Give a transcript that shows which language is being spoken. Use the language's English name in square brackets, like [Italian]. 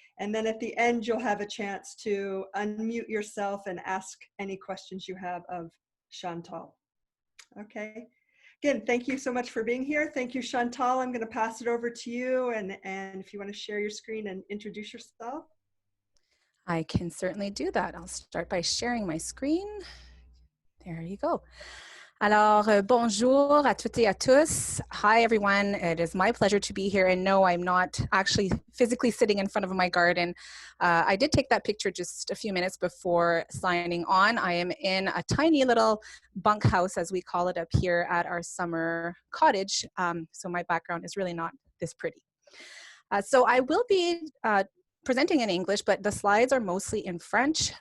[English] And then at the end, you'll have a chance to unmute yourself and ask any questions you have of Chantal. Okay. Again, thank you so much for being here. Thank you, Chantal. I'm going to pass it over to you, and if you want to share your screen and introduce yourself. I can certainly do that. I'll start by sharing my screen. There you go. [French] Alors, bonjour à toutes et à tous. [English] Hi, everyone. It is my pleasure to be here. And no, I'm not actually physically sitting in front of my garden. I did take that picture just a few minutes before signing on. I am in a tiny little bunkhouse, as we call it up here at our summer cottage. So my background is really not this pretty. So I will be presenting in English, but the slides are mostly in French.